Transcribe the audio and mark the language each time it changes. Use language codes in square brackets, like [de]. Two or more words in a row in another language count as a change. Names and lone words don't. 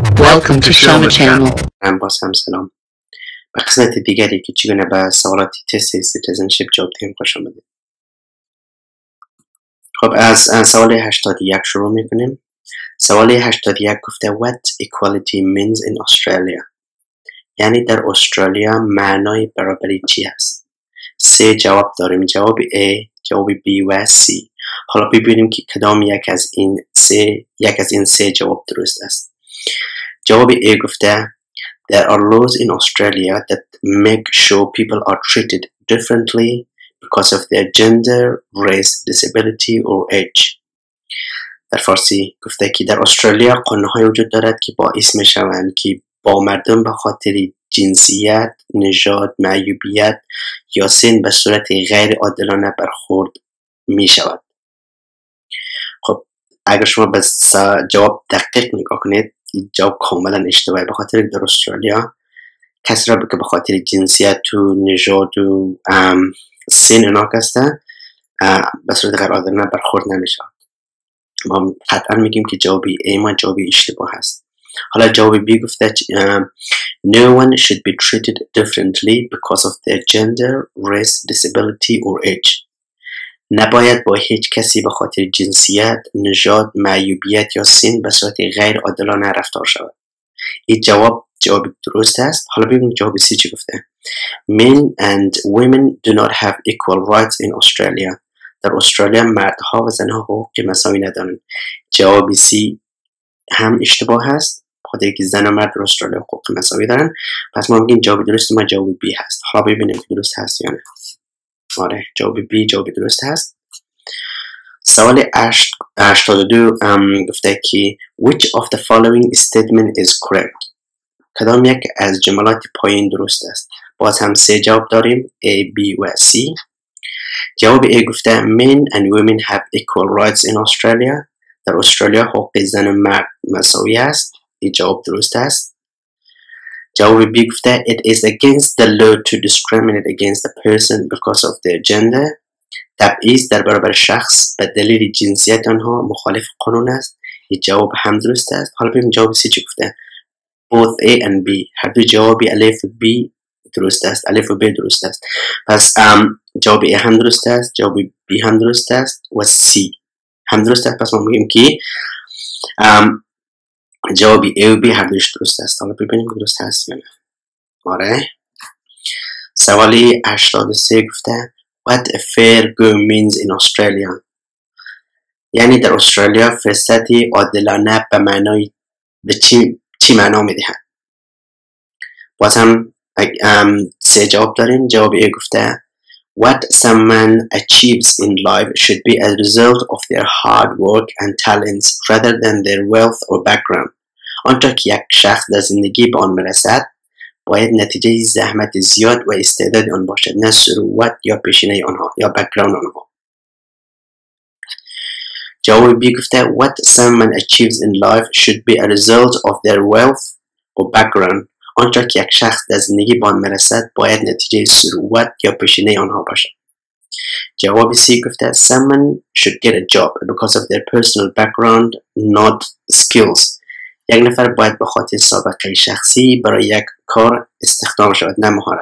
[en] Welcome to Shama Channel. [fa] باز هم سلام. به قسمت دیگری که چگونه به سوالات تست سیتیزنشیپ جواب دهیم خوش آمدید. خب از سوال 81 شروع میکنیم. سوال 81 گفته [en] What equality means in Australia؟ [fa] یعنی در استرالیا معنای برابری چی است؟ سه جواب داریم، جواب A، جواب B و C. حالا ببینیم که کدام یک از این سه جواب درست است. جواب A گفته [en] There are laws in Australia that make sure people are treated differently because of their gender, race, disability or age. [fa] در فارسی گفته که در استرالیا قانون‌های وجود دارد که باعث می‌شوند که با مردم به خاطر جنسیت، نژاد، معیوبیت یا سن به صورت غیر عادلانه برخورد می‌شود. خب اگر شما به جواب دقیق نگاه کنید، جواب کاملا اشتباهه، به خاطر در استرالیا کسی را که به خاطر جنسیت و نژاد و سن اینا هسته به صورت غیر عادلانه برخورد نمیشه. ما قطعا میگیم که جواب A ما جواب اشتباه هست. حالا جواب B گفته [en] No one should be treated differently because of their gender, race, disability or age. [fa] نباید با هیچ کسی به خاطر جنسیت، نژاد، معیوبیت یا سن به صورت غیر عادلانه رفتار شود. این جواب درست است. حالا ببینیم جواب C چی گفته. [en] Men and women do not have equal rights in Australia. [fa] در استرالیا مردها و زنها حقوق مساوی ندارند. جواب C هم اشتباه هست، بخاطر که زن و مرد در استرالیا حقوق مساوی دارن. پس ما میگیم جواب درست ما جواب B هست. حالا ببینیم که درست هست یا نه. آره جواب B جواب درست هست. سوال 82 گفته که [en] Which of the following statement is correct؟ [fa] کدام یک از جملات پایین درست است؟ باز هم سه جواب داریم A, B و C. جواب A گفته [en] Men and women have equal rights in Australia. [fa] در استرالیا حقوق زن و مرد مساوی است. این جواب درست است. جواب B گفته [en] It is against the law to discriminate against a person because of their gender. [fa] تبعیض در برابر شخص به دلیل جنسیت آنها مخالف قانون است. این جواب هم درست است. حالا ببینیم جواب C چی گفته. [en] Both A and B [fa] هر دو جوابی الف و B درست است. الف و B درست است. پس جواب A هم درست است، جواب B هم درست است و C هم درست است. پس ما میگیم که جواب A و B هر دوش درست است. حالا ببینیم درست هست یا نه. آره. سوالی 83 گفته [en] What a fair go means in Australia؟ [fa] یعنی در استرالیا فرصتی عادلانه به معنای به چی معنا میدهند؟ باز هم سه جواب داریم. جواب A گفته [en] What someone achieves in life should be a result of their hard work and talents rather than their wealth or background. [fa] آنچه که یک شخص در زندگی به آن میرسد باید نتیجه زحمت زیاد و استعداد آن باشد، نه ثروت یا پیشینه آنها یا بک‌گراند آنها. جواب B گفته [en] What someone achieves in life should be a result of their wealth or background. [fa] آنچه که یک شخص در زندگی به آن میرسد باید نتیجه ثروت یا پیشینه آنها باشد. جواب C گفته [en] Someone should get a job because of their personal background, not skills. [fa] یک نفر باید به خاطر سابقه شخصی برای یک کار استخدام شود، نه مهارت.